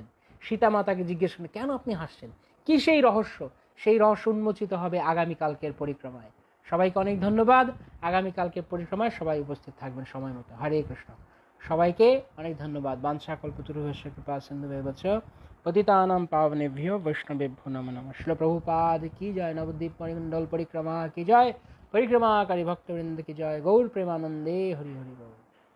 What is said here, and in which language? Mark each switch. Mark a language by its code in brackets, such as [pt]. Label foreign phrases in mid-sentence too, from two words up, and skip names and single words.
[bn] সীতা মাতাকে জিজ্ঞেস করলেন কেন আপনি হাসছেন, কি সেই রহস্য, সেই রহস্য উন্মোচিত হবে আগামীকালকের পরিক্রমায়। সবাইকে অনেক ধন্যবাদ। আগামীকালকের পরিক্রমায় সবাই উপস্থিত থাকবেন সময় মতো। হরে কৃষ্ণ। সবাইকে অনেক ধন্যবাদ। [sa] বাঞ্ছাকল্পতরুভ্যশ্চ কৃপা সিন্ধুভ্যশ্চ পতিতানাং পাবনেভ্যো বৈষ্ণবেভ্যো নমো নমঃ। [bn] শ্রীল প্রভুপাদ কি জয়। নবদ্বীপ মণ্ডল পরিক্রমা কি জয়। পরিক্রমাকারী ভক্তবৃন্দ কি জয়। গৌর প্রেমানন্দে হরি হরি বোল।